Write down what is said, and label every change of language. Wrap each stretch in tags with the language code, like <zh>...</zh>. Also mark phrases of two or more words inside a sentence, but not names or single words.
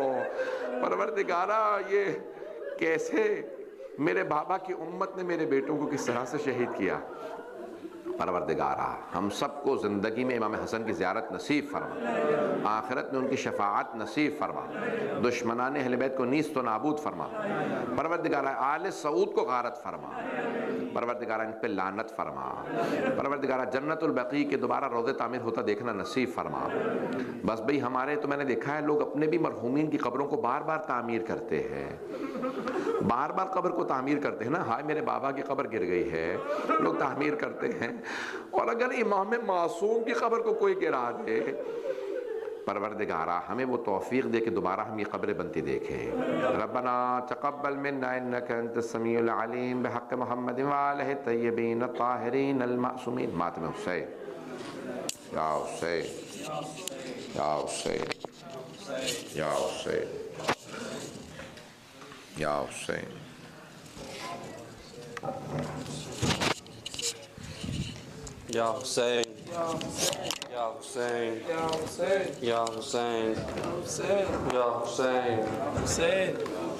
<ur>پروردگارہ یہ کیسے میرے بابا کی امت نے میرے بیٹوں کو کس طرح سے شہید کیا. پروردگارہ ہم سب کو زندگی میں امام حسن کی زیارت نصیب فرما، آخرت میں ان کی شفاعت نصیب فرما، دشمنان اہل بیت کو نیست و نابود فرما. پروردگارہ آل سعود کو غارت فرما. پروردگارہ ان پہ لعنت فرما. پروردگارہ جنت البقیع کے دوبارہ روضے تعمیر ہوتا دیکھنا نصیب فرما. بس بھئی ہمارے تو میں نے دیکھا ہے لوگ اپنے بھی مرحومین کی قبروں کو بار بار تعمیر کرتے ہیں، بار بار قبر کو تعمیر کرتے ہیں نا. ہائے میرے بابا کی قبر گر گئی ہے، لوگ تعمیر کرتے ہیں. اور اگر امام معصوم کی قبر کو کوئی گرا دے، پروردگارہ ہمیں وہ توفیق دے کہ دوبارہ ہم یہ قبریں بنتی دیکھیں.</ur> <ar>ربنا تقبل منا انک انت السمیع العلیم بحق محمد وآلہ الطیبین الطاہرین المعصومین.</ar> <ur>ماتم حسین یا حسین یا حسین یا حسین یا حسین. یا حسین یا حسین یا حسین یا حسین یا حسین.</ur>